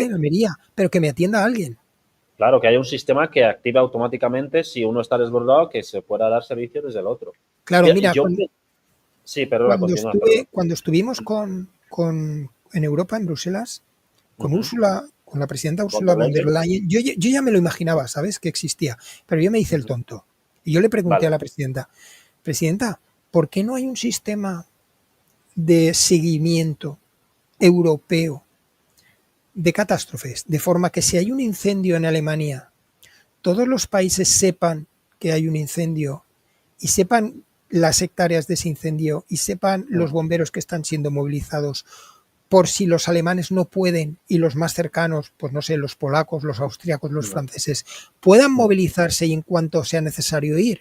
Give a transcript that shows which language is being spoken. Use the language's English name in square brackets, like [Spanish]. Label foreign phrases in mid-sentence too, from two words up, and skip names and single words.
[Spanish] de Almería, pero que me atienda alguien. Claro, que haya un sistema que active automáticamente si uno está desbordado, que se pueda dar servicio desde el otro. Claro, mira, Yo, sí, perdona, continúa, perdona. cuando estuvimos en Europa, en Bruselas, con Ujú, Úrsula, con la presidenta ¿Von Ursula der von der Leyen? Leyen. Yo ya me lo imaginaba, ¿sabes? Que existía, pero yo me hice el tonto. Y yo le pregunté a Vale. la presidenta, ¿por qué no hay un sistema de seguimiento europeo de catástrofes? De forma que si hay un incendio en Alemania, todos los países sepan que hay un incendio y sepan las hectáreas de ese incendio y sepan los bomberos que están siendo movilizados por si los alemanes no pueden y los más cercanos, pues no sé, los polacos, los austríacos, los franceses, puedan movilizarse y en cuanto sea necesario ir.